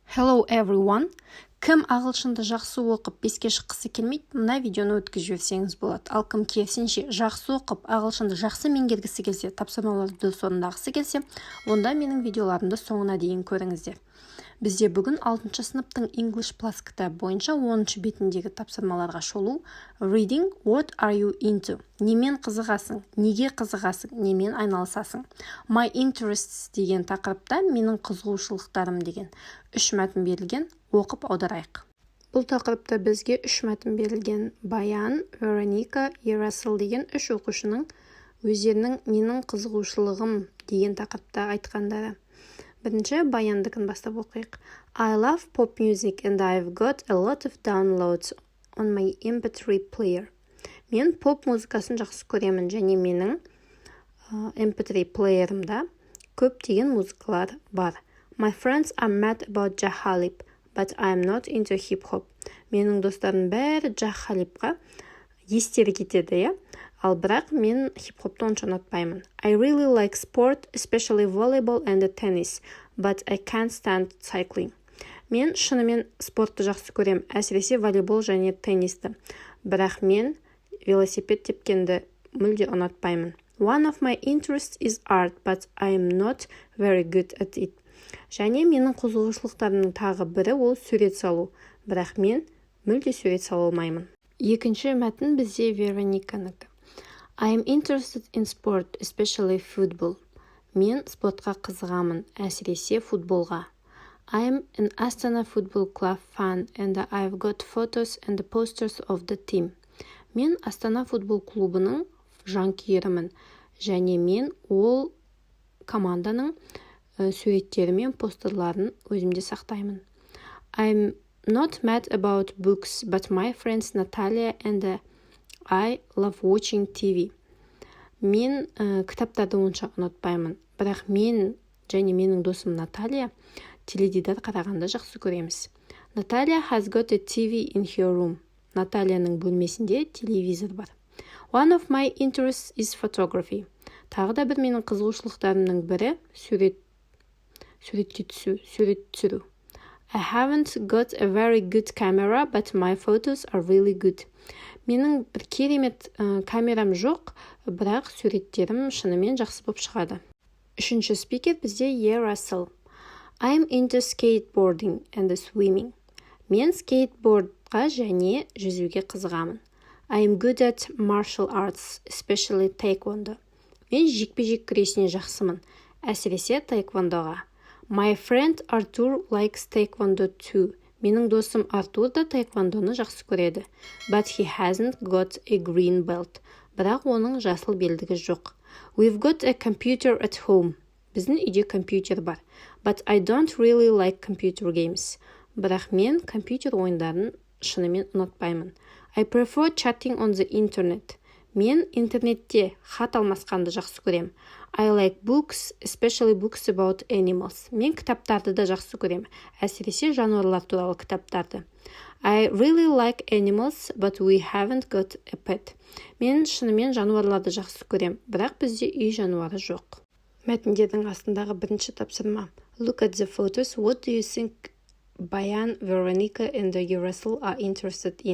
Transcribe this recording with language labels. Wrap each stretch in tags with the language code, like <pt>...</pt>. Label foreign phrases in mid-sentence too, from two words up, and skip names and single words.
<en>Hello everyone!</en> <kk>Кім ағылшынды жақсы оқып беске шыққысы келмейді, мына видеоны өткізіп жіберсеңіз болады. Ал кім керісінше жақсы оқып ағылшынды жақсы меңгергісі келсе, тапсырмаларды дұрыс орындағысы келсе, онда менің видеоларымды соңына дейін көріңіздер. Бізде бүгін 6 сыныптың English Plus кітабы бойынша 10 бетіндегі тапсырмаларға шолу</kk> <en>Reading What are you into?</en> <kk>Немен қызығасың? Неге қызығасың? Немен айналысасың?</kk> <en>My interests</en> <kk>деген тақырыпта менің қызығушылықтарым деген 3 мәтін берілген, оқып аударайық. Бұл тақырыпта бізге 3 мәтін берілген. Баян, Вероника, Ерасыл деген 3 оқушының өздерінің менің қызығушылығым деген тақырыпта айтқандары. Бірінші Баяндыкін бастап оқиық.</kk> <en>I love pop music and I've got a lot of downloads on my MP3 player.</en> <kk>Мен поп музыкасын жақсы көремін және менің MP3 плеерімда көптеген музыкалар бар.</kk> <en>My friends are mad about Jah Khalib, but I'm not into hip-hop.</en> <kk>Менің достарым бәрі Jah Khalibқа естері кетеді, ал бірақ мен хип-хопты онша ұнатпаймын.</kk> <en>I really like sport, especially volleyball and tennis, but I can't stand cycling.</en> <kk>Мен шынымен спортты жақсы көрем, әсіресе волейбол және теннисті. Бірақ мен велосипед тепкенді мүлде ұнатпаймын.</kk> <en>One of my interests is art, but I'm not very good at it.</en> <kk>Және менің қызығушылықтарымның тағы бірі ол сурет салу, бірақ мен мүлде сурет сала алмаймын. Екінші мәтін бізде Верониканікі.</kk> <en>I am interested in sport, especially football.</en> <kk>Мен спортқа қызығамын, әсіресе футболға.</kk> <en>I am an Astana Football Club fan and I've got photos and posters of the team.</en> <kk>Мен Астана футбол клубының жанкүйерімін және мен ол команданың суреттері мен постерларын өзімде сақтаймын.</kk> <en>I'm not mad about books, but my friends Natalia and I love watching TV.</en> <kk>Мен кітаптарды онша ұнатпаймын, бірақ мен және менің досым Наталья теледидар қарағанды жақсы көреміз.</kk> <en>Natalia has got a TV in her room.</en> <kk>Натальяның бөлмесінде телевизор бар.</kk> <en>One of my interests is photography.</en> <kk>Тағы да бір менің қызығушылықтарымның бірі суретке түсу, сурет түсіру.</kk> <en>I haven't got a very good camera, but my photos are really good.</en> <kk>Менің бір керемет камерам жоқ, бірақ суреттерім шынымен жақсы болып шығады. Үшінші спикер бізде Ерасыл.</kk> <en>I'm into skateboarding and swimming.</en> <kk>Мен скейтбордқа және жүзуге қызығамын.</kk> <en>I'm good at martial arts, especially taekwondo.</en> <kk>Мен жекпе-жек күресіне жақсымын, әсіресе таэквондоға.</kk> <en>My friend Arthur likes taekwondo too.</en> <kk>Менің досым Артур да таэквондоны жақсы көреді.</kk> <en>But he hasn't got a green belt.</en> <kk>Бірақ оның жасыл белдігі жоқ.</kk> <en>We've got a computer at home.</en> <kk>Біздің үйде компьютер бар.</kk> <en>But I don't really like computer games.</en> <kk>Бірақ мен компьютер ойындарын шынымен ұнатпаймын.</kk> <en>I prefer chatting on the internet.</en> <kk>Мен интернетте хат алмасқанды жақсы көрем.</kk> <en>I like books, especially books about animals.</en> <kk>Мен кітаптарды да жақсы көрем, әсіресе жануарлар туралы кітаптарды.</kk> <en>I really like animals, but we haven't got a pet.</en> <kk>Мен шынымен жануарларды жақсы көрем, бірақ бізде үй жануары жоқ. Мәтіндердің астындағы бірінші тапсырма.</kk> <en>Look at the photos. What do you think Баян, Veronica and Ерасыл are interested in?</en>